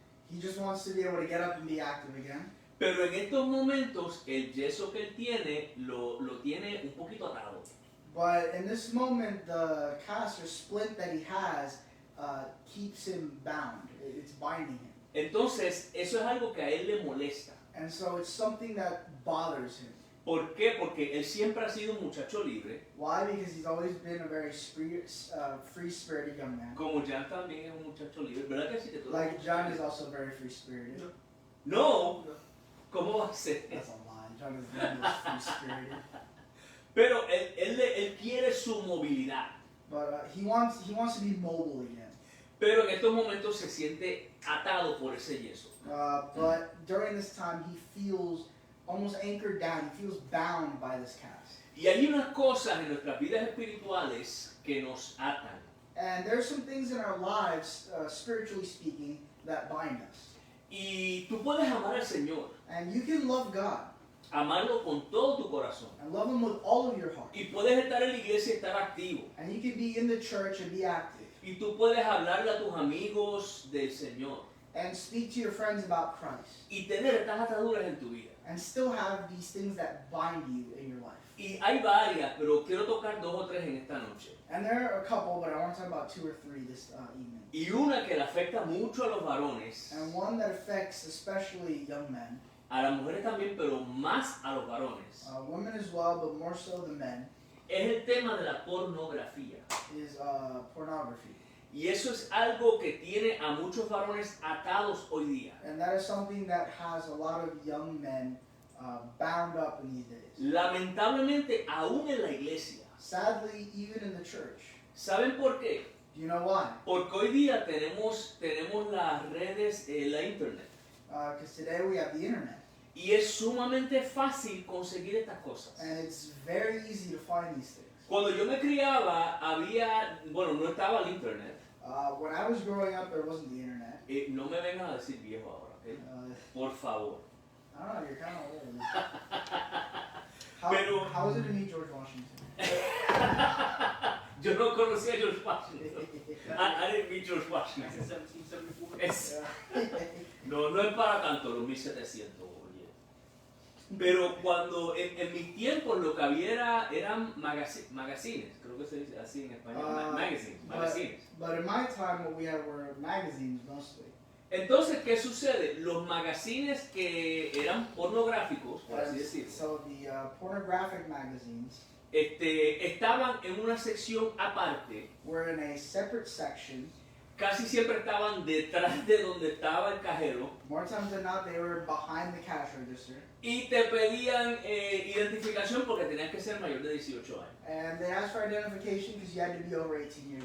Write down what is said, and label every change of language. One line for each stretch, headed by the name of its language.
English: He just wants to be able to get up and be active again.
Spanish: Pero en estos momentos, el yeso que él tiene, lo tiene un poquito atado.
English: But in this moment, the cast or splint that he has keeps him bound. It's binding him.
Spanish: Entonces, eso es algo que a él le molesta.
English: And so it's something that bothers him.
Spanish: ¿Por qué? Porque él siempre ha sido un muchacho libre,
English: Why? Because he's always been a very free-spirited young man.
Spanish: como Jan también es un muchacho libre. ¿Verdad que sí que tú eres
English: Like
Spanish: un
English: John
Spanish: muchacho
English: is
Spanish: libre?
English: also very free-spirited.
Spanish: No, ¿cómo va a ser?
English: That's a lie. John is the most free-spirited.
Spanish: Pero él quiere su movilidad.
English: But he wants to be mobile again.
Spanish: Pero en estos momentos se siente atado por ese yeso.
English: But during this time, he feels almost anchored down. He feels bound by this cast.
Spanish: Y hay unas cosas en nuestras vidas espirituales que nos atan.
English: And there's some things in our lives, spiritually speaking, that bind us.
Spanish: Y tú puedes amar al Señor,
English: And you can love God
Spanish: amarlo con todo tu corazón.
English: and love Him with all of your heart.
Spanish: Y puedes estar en la iglesia y estar activo.
English: And you can be in the church and be active.
Spanish: Y tú puedes hablarle a tus amigos del Señor.
English: And speak to your friends about Christ.
Spanish: Y tener estas ataduras en tu vida.
English: And still have these things that bind you in your life.
Spanish: Y hay varias, pero quiero tocar 2 o 3 en esta noche.
English: And there are a couple, but I want to talk about 2 or 3 this evening.
Spanish: Y una que le afecta mucho a los varones,
English: And one that affects especially young men,
Spanish: a las mujeres también, pero más a los varones,
English: women as well, but more so the men,
Spanish: es el tema de la pornografía.
English: is pornography.
Spanish: Y eso es algo que tiene a muchos varones atados hoy día.
English: And that is something that has a lot of young men bound up in these days.
Spanish: Lamentablemente, aún en la iglesia.
English: Sadly, even in the church.
Spanish: ¿Saben por qué?
English: Do you know why?
Spanish: Porque hoy día tenemos las redes, la internet.
English: Because today we have the internet.
Spanish: Y es sumamente fácil conseguir estas cosas.
English: And it's very easy to find these things.
Spanish: Cuando yo me criaba, no estaba el internet.
English: When I was growing up, there wasn't the internet.
Spanish: No me vengan a decir viejo ahora, ¿ok? Por favor.
English: I don't know, you're kind of old.
Spanish: Pero-
English: How was it to meet George Washington?
Spanish: Yo no conocía a George Washington.
English: I didn't meet George Washington. 1774.
Spanish: Es-
English: Yeah.
Spanish: no es para tanto, los 1700, oye. Pero cuando, en mis tiempos, lo que había eran magazines, creo que se dice así en español, magazines.
English: But in my time, what we had were magazines mostly.
Spanish: Entonces, ¿qué sucede? Los magazines que eran pornográficos, por así decirlo,
English: So the pornographic magazines
Spanish: estaban en una sección aparte,
English: were in a separate section.
Spanish: casi siempre estaban detrás de donde estaba el cajero
English: More times than not, they were behind the cash register.
Spanish: y te pedían identificación porque tenías que ser mayor de 18 años.
English: And they asked for identification because you had to be over 18 years